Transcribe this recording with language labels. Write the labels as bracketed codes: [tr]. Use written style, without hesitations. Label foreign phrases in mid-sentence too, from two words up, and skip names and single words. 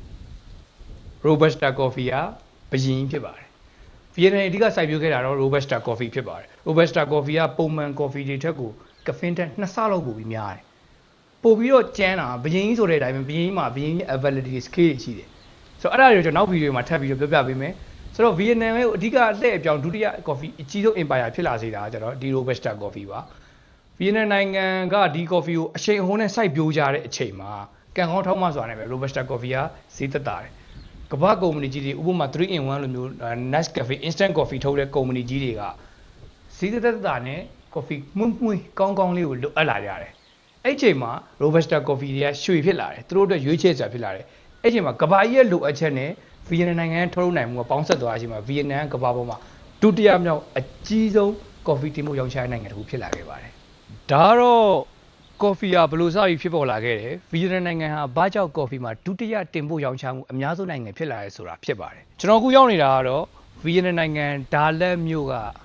[en] robusta coffee [my] ကဘယင်ဖြစ်ပါတယ်ဗီယက်နမ်အဓိကစိုက်ပျိုးခဲ့တာတော့ [en] robusta coffee [my] ဖြစ်ပါတယ် [en] robusta coffee [my] ကပုံမှန် coffee တွေထက်ကိုကဖင်းထက်2ဆလောက်ပိုပြီးများတယ်ပို့ပြီးတော့ကျန်းတာဘယင်းကြီးဆိုတဲ့အတိုင်းပဲဘယင်းကြီးမှာဘယင်းကြီး [en] availability scale [my] ရှိတယ်ဆိုတော့အဲ့ဒါတွေကိုကျွန်တော်နောက်ဗီဒီယိုမှာထပ်ပြီးတော့ပြောပြပေးမယ်ဆိုတော့ဗီယက်နမ်ရဲ့အဓိကလှည့်အပြောင်းဒုတိယ coffee အကြီးဆုံး empire ဖြစ်လာစေတာကျတော့ဒီ [en] robusta coffee [my] ပါဗီယက်နမ်နိုင်ငံကဒီ coffee ကိုအချိန်အဟုန်နဲ့စိုက်ပျိုးကြတဲ့အချိန်မှာကံကောင်းထောက်မစွာနဲ့ပဲ [en] robusta coffee [my] ကဈေးသက်သာတယ်ကမ္ဘာကုမ္ပဏီကြီးတွေဥပမာ 3-in-1 လိုမျိုး Nescafe [en] instant coffee [my] ထုတ်တဲ့ကုမ္ပဏီကြီးတွေကဈေးသက်သာနဲ့ coffee မှုန့်ကောင်းလေးကိုလိုအပ်လာကြတယ်အဲ့ချိန်မှာ [en] robusta coffee [my] တွေက ရွှေဖြစ်လာတယ်သူတို့အတွက်ရွေးချယ်စရာဖြစ်လာတယ်အဲ့ချိန်မှာကမ္ဘာကြီးရဲ့လိုအပ်ချက်နဲ့ဗီယက်နမ်နိုင်ငံထုတ်လုပ်နိုင်မှုကပေါင်းဆက်သွားတဲ့အချိန်မှာဗီယက်နမ်ကမ္ဘာပေါ်မှာဒုတိယမြောက်အကြီးဆုံး coffee တင်ပို့ရောင်းချတဲ့နိုင်ငံတစ်ခုဖြစ်လာခဲ့ပါတယ်ဒါကတော့ coffee ကဘယ်လိုစပြီးဖြစ်ပေါ်လာခဲ့တယ်ဗီယက်နမ်နိုင်ငံဟာဘာကြောင့် coffee မှာဒုတိယတင်ပို့ရောင်းချမှုအများဆုံးနိုင်ငံဖြစ်လာရဲဆိုတာဖြစ်ပါတယ်ကျွန်တော်အခုရောက်နေတာကတော့ဗီယက်နမ်နိုင်ငံဒါလက်မြို့က